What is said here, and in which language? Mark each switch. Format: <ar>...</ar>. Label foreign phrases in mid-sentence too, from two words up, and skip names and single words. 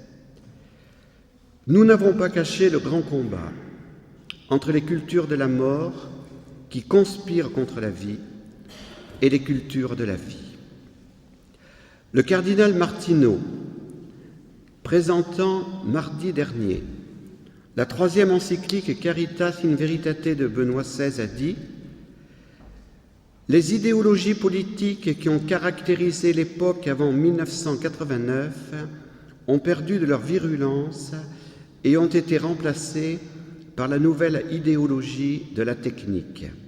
<fr>Nous n'avons pas caché le grand combat entre les cultures de la mort qui conspirent contre la vie et les cultures de la vie. Le cardinal Martino, présentant mardi dernier la 3e encyclique Caritas in Veritate de Benoît XVI, a dit « Les idéologies politiques qui ont caractérisé l'époque avant 1989 ont perdu de leur virulence et ont été remplacées par la nouvelle idéologie de la technique.</fr>